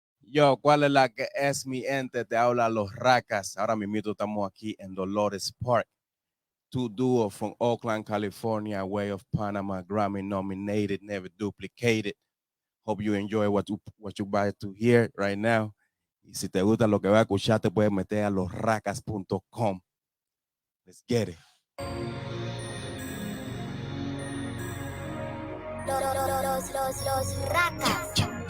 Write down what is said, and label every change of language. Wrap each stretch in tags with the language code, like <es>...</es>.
<es>Yo, ¿cuál es la que es mi ente? Te habla Los Racas. Ahora mismo estamos aquí en Dolores Park.</es> <en>Two duos from Oakland, California, Way of Panama, Grammy nominated, never duplicated. Hope you enjoy what you about to hear right now.</en> <es>Y si te gusta lo que vas a escuchar, te puedes meter a losracas.com.</es> <en>Let's get it. Los Racas.</en>